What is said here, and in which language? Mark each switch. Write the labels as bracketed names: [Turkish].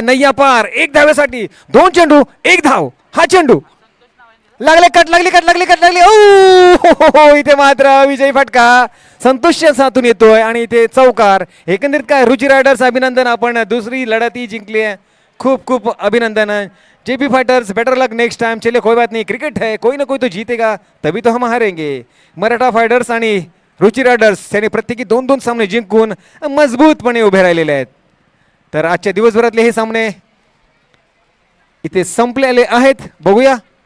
[Marathi] नय्या पार, एक धाव्यासाठी, दोन चेंडू, एक धाव. हा चेंडू लागली ओ इथे मात्र विजयी फटका संतोषच्या साथून येतोय आणि इथे चौकार. एकंदरीत काय रुची रायडर्स अभिनंदन, आपण दुसरी लढती जिंकली आहे, खूप खूप अभिनंदन. [Hindi] JP fighters [English] Better luck next time. [Hindi] चलिए कोई बात नहीं, क्रिकेट है, कोई ना कोई तो जीतेगा, तभी तो हम हारेंगे. [Marathi] मराठा फायटर्स आणि रुची रायडर्स यांनी प्रत्येकी 2-2 सामने जिंकून मजबूतपणे उभे राहिलेले आहेत. तर आजच्या दिवसभरातले हे सामने इथे संपलेले आहेत. बघूया